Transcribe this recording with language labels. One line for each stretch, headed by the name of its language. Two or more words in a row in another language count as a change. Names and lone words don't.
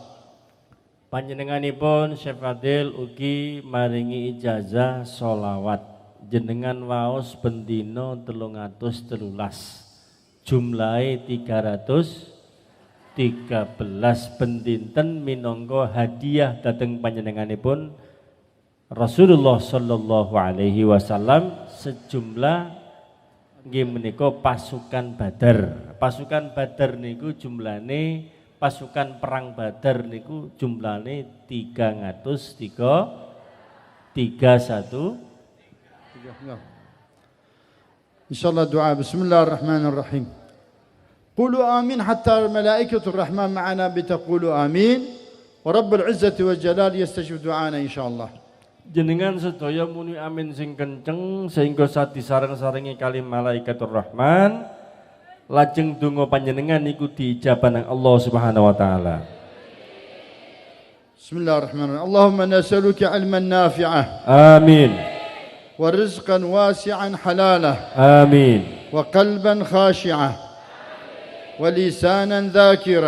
Javanese: Panjenenganipun Syekh Fadil ugi maringi ijazah sholawat jenengan waos bendino 313 jumlahe 313 bendinten minangka hadiah dhateng panjenenganipun Rasulullah
Arabic: صلى الله عليه وسلم
Javanese: sejumlah nggih menika pasukan Badar. Pasukan Badar niku jumlane pasukan perang Badar niku jumlane 331.
Arabic: إن شاء الله دعاء. بسم الله الرحمن الرحيم. قولوا آمين حتى ملائكة الرحمن معنا بتقولوا آمين ورب العزة والجلال يستجيب دعانا إن شاء الله.
Javanese: Jenengan sedaya muni amin sing kenceng sehingga sadi sareng-sarengi kali
Arabic: ملائكة الرحمن
Javanese: lajeng donga panjenengan niku diijabah nang Allah
Arabic: سبحانه وتعالى. بسم الله الرحمن الرحيم. اللهم نسألك علما نافعا. Amin. ورزقا واسعا حلالا. Amin. وقلبا خاشعا. ولسانا ذاكرا.